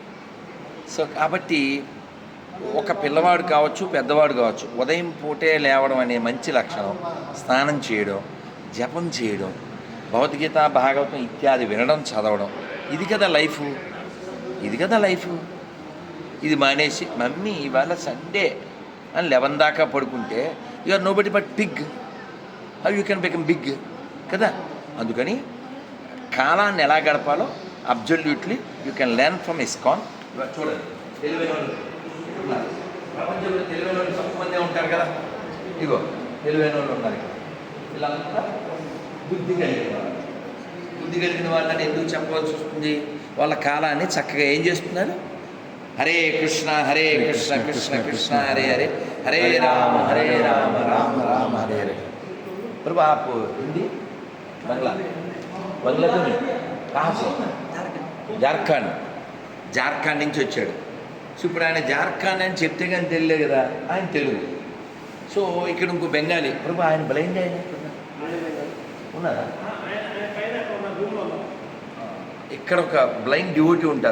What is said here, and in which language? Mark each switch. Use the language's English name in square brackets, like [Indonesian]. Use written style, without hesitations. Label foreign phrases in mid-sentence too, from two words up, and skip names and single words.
[Telugu] సో కాబట్టి ఒక పిల్లవాడు కావచ్చు, పెద్దవాడు కావచ్చు, ఉదయం పూటే లేవడం అనే మంచి లక్షణం. స్నానం చేయడం, జపం చేయడం, భగవద్గీత, భాగవతం ఇత్యాది వినడం, చదవడం, ఇది కదా లైఫ్. ఇది మానేసి మమ్మీ ఇవాళ సండే అని 11 దాకా పడుకుంటే [English] you are nobody but big. how you can become big [Telugu] కదా. అందుకని కాలాన్ని ఎలా గడపాలో [English] absolutely you can learn from ISKCON. [Telugu] చూడండి, తెలివైన వాళ్ళు ప్రపంచంలో తెలివైన వాళ్ళు తక్కువ మందే ఉంటారు కదా. ఇగో తెలివైన వాళ్ళు ఉన్నారు ఇక్కడ. వీళ్ళంతా బుద్ధి కలిగిన వాళ్ళని ఎందుకు చెప్పవలసి వస్తుంది? వాళ్ళ కాలాన్ని చక్కగా ఏం చేస్తున్నారు? హరే కృష్ణ కృష్ణ కృష్ణ హరే హరే, హరే రామ రామ రామ హరే హరే. [Hindi] प्रभु आप हिंदी बांग्ला तो नहीं, कहाँ से? [Telugu] జార్ఖండ్ నుంచి వచ్చాడు. సో ఇప్పుడు ఆయన జార్ఖండ్ అని చెప్తే కానీ తెలియదు కదా, ఆయన తెలుగు. సో ఇక్కడ ఇంకో బెంగాలీ. ప్రభు ఆయన బ్లైండ్ ఆయన ఉన్నారా? ఇక్కడ ఒక [English] blind duty [Telugu] ఉంటారు.